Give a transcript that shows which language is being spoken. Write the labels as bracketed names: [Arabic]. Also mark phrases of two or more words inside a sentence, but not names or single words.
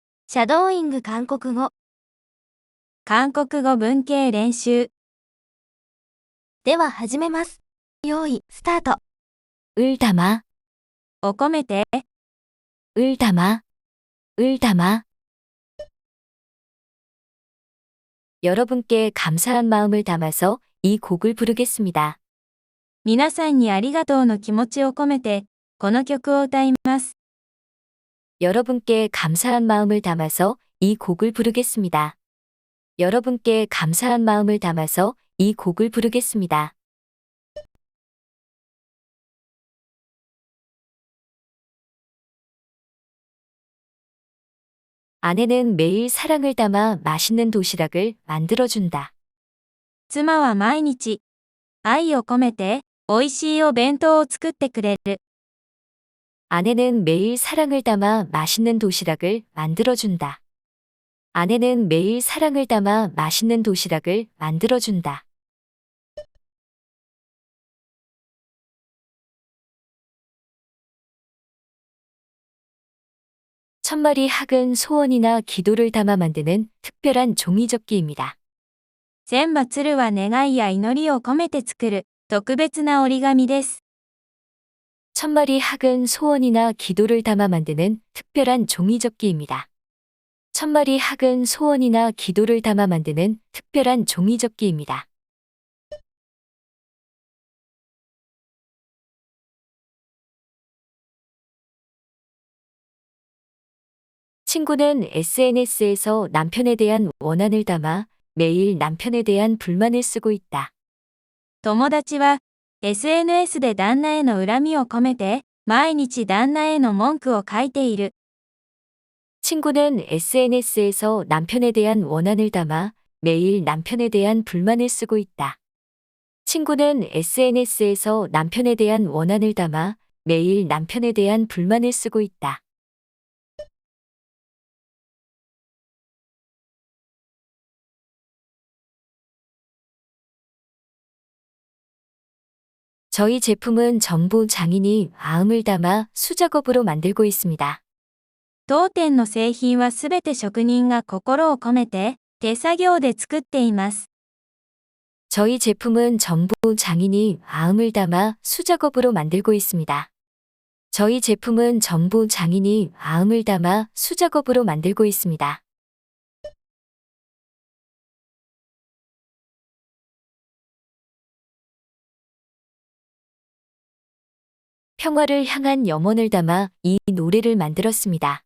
[Japanese] シャドーイング韓国語。韓国語文系練習。では始めます。用意、スタート。 [Korean] 을 담아, [Japanese] を込めて、 [Korean] 을 담아, 을 담아. 여러분께 감사한 마음을 담아서 이 곡을 부르겠습니다. [Japanese] 皆さんにありがとうの気持ちを込めて、この曲を歌います。 [Korean] 여러분께 감사한 마음을 담아서 이 곡을 부르겠습니다. 여러분께 감사한 마음을 담아서 이 곡을 부르겠습니다. 아내는 매일 사랑을 담아 맛있는 도시락을 만들어준다. [Japanese] 妻は毎日、愛を込めて、美味しいお弁当を作ってくれる。 [Korean] 아내는 매일 사랑을 담아 맛있는 도시락을 만들어준다. 아내는 매일 사랑을 담아 맛있는 도시락을 만들어준다. 천마리 학은 소원이나 기도를 담아 만드는 특별한 종이접기입니다. [Japanese] 千羽鶴は願いや祈りを込めて作る、特別な折り紙です。 [Korean] 천마리 학은 소원이나 기도를 담아 만드는 특별한 종이접기입니다. 천마리 학은 소원이나 기도를 담아 만드는 특별한 종이접기입니다. 친구는 SNS에서 남편에 대한 원한을 담아 매일 남편에 대한 불만을 쓰고 있다. [Japanese] 友達は、SNS で旦那への恨みを込めて、毎日旦那への文句を書いている。 [Korean] 친구는 SNS에서 남편에 대한 원한을 담아 매일 남편에 대한 불만을 쓰고 있다. 친구는 SNS에서 남편에 대한 원한을 담아 매일 남편에 대한 불만을 쓰고 있다. 저희 제품은 전부 장인이 마음을 담아 수작업으로 만들고 있습니다. [Japanese] 当店の製品はすべて職人が心を込めて、手作業で作っています。 [Korean] 저희 제품은 전부 장인이 마음을 담아 수작업으로 만들고 있습니다. 저희 제품은 전부 장인이 마음을 담아 수작업으로 만들고 있습니다. 평화를 향한 염원을 담아 이 노래를 만들었습니다.